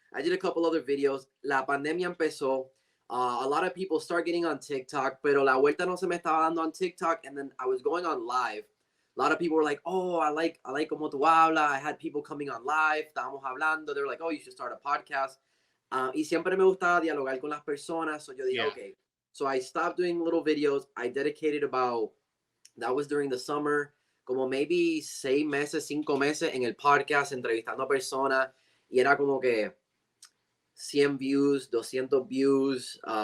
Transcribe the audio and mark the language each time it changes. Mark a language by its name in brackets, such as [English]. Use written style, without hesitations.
[English] I did a couple other videos. [Spanish] La pandemia empezó. [English] A lot of people start getting on TikTok, [Spanish] pero la vuelta no se me estaba dando [English] on TikTok. And then I was going on live. A lot of people were like, "Oh, I like [Spanish] como tú hablas." [English] I had people coming on live. [Spanish] Estábamos hablando. [English] They were like, "Oh, you should start a podcast." [Spanish] Y siempre me gustaba dialogar con las personas. So yo dije, [English] Yeah. okay. So I stopped doing little videos. I dedicated about, that was during the summer, como maybe 6 meses, [Spanish] 5 meses en el podcast, entrevistando a personas. Y era como que 100 views, 200 views.